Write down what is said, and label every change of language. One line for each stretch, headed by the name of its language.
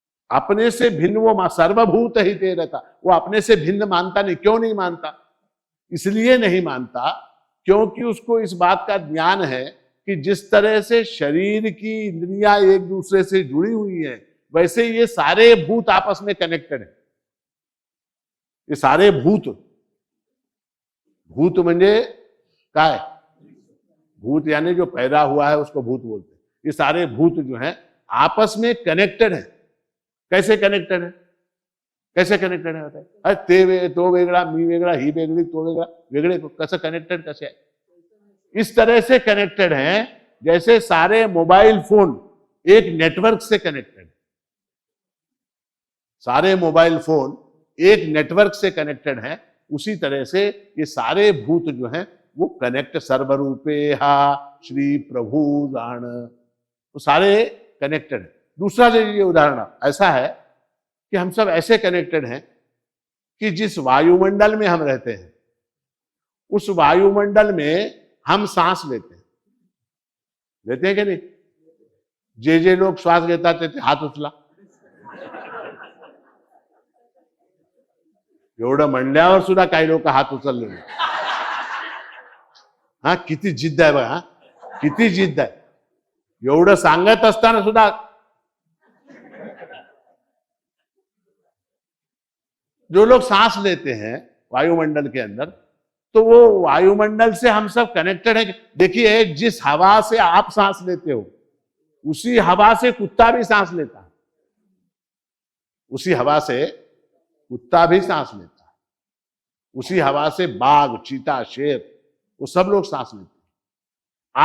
Hindi: अपने से भिन्न वो सर्वभूत ही ते रहता, वो अपने से भिन्न मानता नहीं। क्यों नहीं मानता? इसलिए नहीं मानता क्योंकि उसको इस बात का ज्ञान है कि जिस तरह से शरीर की इंद्रियां एक दूसरे से जुड़ी हुई हैं, वैसे ये सारे भूत आपस में कनेक्टेड हैं। ये सारे भूत,
Marathi: भूत म्हणजे काय?
Hindi: भूत यानी जो पैदा हुआ है उसको भूत बोलते हैं। ये सारे भूत जो हैं आपस में कनेक्टेड हैं। कैसे कनेक्टेड है? कैसे कनेक्टेड है बताइए?
Marathi: अरे ते तो वेगळा, मी वेगळा, ही वेगळी, तो वेगळा, वेगळे कसं कनेक्टेड
Hindi: कैसे है? इस तरह से कनेक्टेड हैं जैसे सारे मोबाइल फोन एक नेटवर्क से कनेक्टेड। सारे मोबाइल फोन एक नेटवर्क से कनेक्टेड हैं, उसी तरह से ये सारे भूत जो हैं वो कनेक्ट। सर्वरूपे हा श्री प्रभु जान, तो सारे कनेक्टेड है। दूसरा ये उदाहरण ऐसा है कि हम सब ऐसे कनेक्टेड हैं कि जिस वायुमंडल में हम रहते हैं, उस वायुमंडल में हम सांस लेते हैं कि नहीं?
Marathi: जे लोग श्वास घेतात ते हात उचला। एवढं म्हणल्यावर सुद्धा काही लोक हात उचलले नाही। हा, किती जिद्द आहे बघा, किती जिद्द आहे। एवढं सांगत असताना सुद्धा
Hindi: जो लोग सांस लेते हैं वायुमंडल के अंदर, तो वो वायुमंडल से हम सब कनेक्टेड है। देखिए, जिस हवा से आप सांस लेते हो उसी हवा से कुत्ता भी सांस लेता है, उसी हवा से कुत्ता भी सांस लेता है, उसी हवा से बाघ, चीता, शेर, वो सब लोग सांस लेते हैं।